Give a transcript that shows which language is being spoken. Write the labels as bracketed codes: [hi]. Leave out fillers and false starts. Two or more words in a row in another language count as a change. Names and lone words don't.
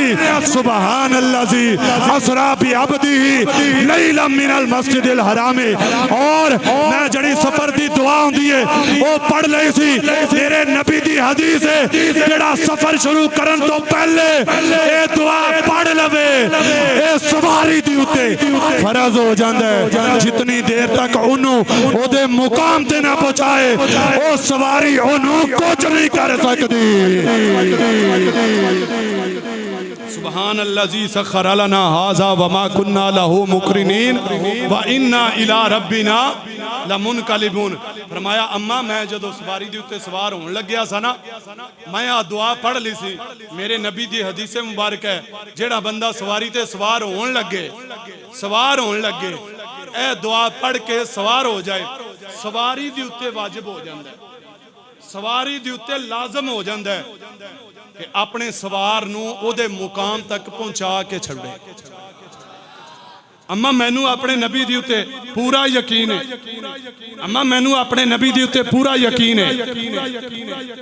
[ar] سبحان الذي أسرى بعبده ليلا من المسجد الحرام [pa] ਔਰ ਮੈਂ ਜੇੜ੍ਹੀ ਸਫ਼ਰ ਦੀ ਦੁਆ ਹੁੰਦੀ ਹੈ ਵੋ ਪੜ੍ਹ ਲਈ ਸੀ ਮੇਰੇ ਨਬੀ ਦੀ ਹਦੀਸ ਹੈ ਜੇੜ੍ਹਾ ਸਫ਼ਰ ਸ਼ੁਰੂ ਕਰਨ ਤੋ ਪਹਿਲੇ ਏ ਦੁਆ ਪੜ੍ਹ ਲਵੇ ਏ ਸਵਾਰੀ ਦੀ ਉੱਤੇ ਫ਼ਰਜ਼ ਹੋ ਜਾਂਦਾ ਹੈ ਜਿਤਨੀ ਦੇਰ ਤਕ ਓਹਨੂੰ ਓਦੇ ਮੁਕਾਮ ਤੇ ਨਾ ਪਹੁੰਚਾਏ ਓ ਸਵਾਰੀ ਓਹਨੂੰ ਕੁਛ ਨਹੀਂ ਕਰ ਸਕਦੀ [ar] سبحان الذي سخر لنا هذا وما كنا له مقرنين وإنا إلى ربنا لمنقلبون [pa] ਫ਼ਰਮਾਇਆ ਅੰਮਾ ਮੈਂ ਜਦੋਂ ਸਵਾਰੀ ਦੇ ਉੱਤੇ ਸਵਾਰ ਹੋਣ ਲੱਗਿਆ ਸਾਂ ਨਾ ਮੈਂ ਆ ਦੁਆ ਪੜ੍ਹ ਲਈ ਸੀ ਮੇਰੇ ਨਬੀ ਦੀ ਹਦੀਸ ਮੁਬਾਰਕ ਹੈ ਜੇੜ੍ਹਾ ਬੰਦਾ ਸਵਾਰੀ ਤੇ ਸਵਾਰ ਹੋਣ ਲੱਗੇ ਏ ਦੁਆ ਪੜ੍ਹ ਕੇ ਸਵਾਰ ਹੋ ਜਾਏ ਸਵਾਰੀ ਦੀ ਉੱਤੇ ਵਾਜਿਬ ਹੋ ਜਾਂਦਾ ਹੈ ਸਵਾਰੀ ਦੀ ਉੱਤੇ ਲਾਜ਼ਮ ਹੋ ਜਾਂਦਾ ਹੈ ਕਿ ਅਪਣੇ ਸਵਾਰ ਨੂੰ ਓਦੇ ਮੁਕਾਮ ਤਕ ਪਹੁੰਚਾ ਕੇ ਛੱਡੇ ਅੰਮਾ ਮੈਨੂੰ ਅਪਣੇ ਨਬੀ ਦੀ ਉੱਤੇ ਪੂਰਾ ਯਕੀਨ ਹੈ ਅੰਮਾ ਮੈਨੂੰ ਅਪਣੇ ਨਬੀ ਦੀ ਉੱਤੇ ਪੂਰਾ ਯਕੀਨ ਹੈ अम्मा मैनू अपने नबी दी उत्ते पूरा यकीन है